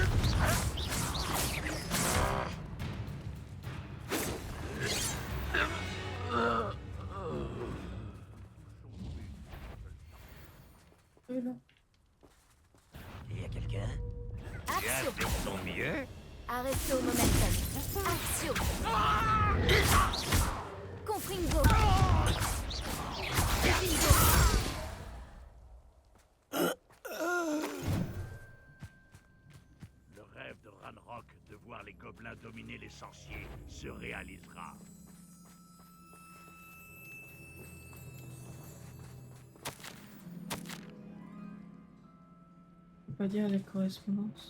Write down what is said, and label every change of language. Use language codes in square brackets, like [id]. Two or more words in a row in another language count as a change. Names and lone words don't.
[fr] Là. Il y a quelqu'un? Tu as Axio. fait ton mieux? Arresto momentum. Axio. Confringo. Confringo. Le rêve de Ranrock de voir les gobelins dominer les sorciers se réalisera. On va lire les correspondances.